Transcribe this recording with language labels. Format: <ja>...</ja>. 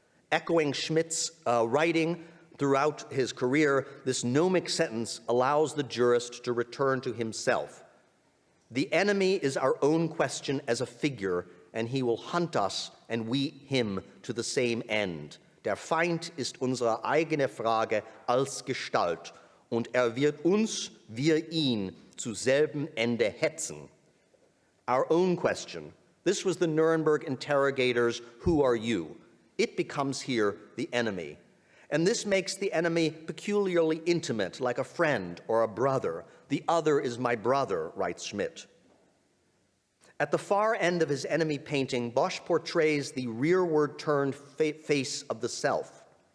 <en>Echoing Schmidt's writing throughout his career, this gnomic sentence allows the jurist to return to himself. The enemy is our own question as a figure, and he will hunt us and we him to the same end.</en> <de>Der Feind ist unsere eigene Frage als Gestalt, und wird uns, wir ihn, zu selben Ende hetzen.</de> <en>Our own question. This was the Nuremberg interrogators, who are you? It becomes here the enemy. And this makes the enemy peculiarly intimate, like a friend or a brother. The other is my brother, writes Schmitt. At the far end of his enemy painting, Bosch portrays the rearward-turned face of the self.</en>